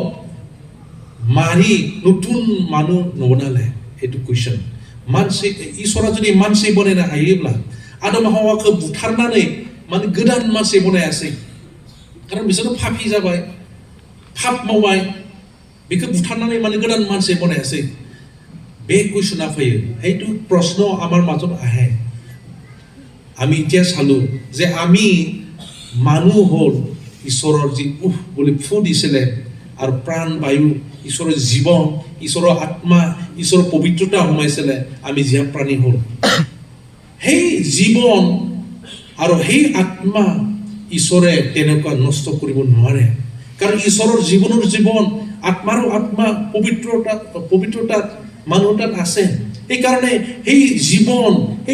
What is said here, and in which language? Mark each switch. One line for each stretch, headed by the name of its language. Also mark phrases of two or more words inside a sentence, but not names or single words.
Assamese: মাৰি নতুন মানুহ নবনালে এইটো কুৱেশ্যন
Bodo: मानसि इसोरा जुदि मानसि बनायनो हायोब्ला आदम हावाखौ बुथारनानै माने गोदान मानसि बनायासै कारण बिसोरो पापी जाबाय पाप मावबाय बेखौ बुथारनानै माने गोदान मानसि बनायासै बे कुइसना फैयो
Assamese: সেইটো প্ৰশ্ন আমাৰ মাজত আহে আমি এতিয়া চালো যে আমি মানুহ হল ঈশ্বৰৰ যি উফ বুলি ফু দিছিলে আৰু প্ৰাণ বায়ু ঈশ্বৰৰ জীৱন ঈশ্বৰৰ আত্মা ঈশ্বৰৰ পবিত্ৰতা সোমাইছিলে আমি জীয়া প্ৰাণী হল সেই জীৱন আৰু সেই আত্মা ঈশ্বৰে তেনেকুৱা নষ্ট কৰিব নোৱাৰে কাৰণ ঈশ্বৰৰ জীৱনৰ জীৱন আত্মাৰো আত্মা পবিত্ৰতা মানুহটাত আছে এই কাৰণে সেই জীৱন সেই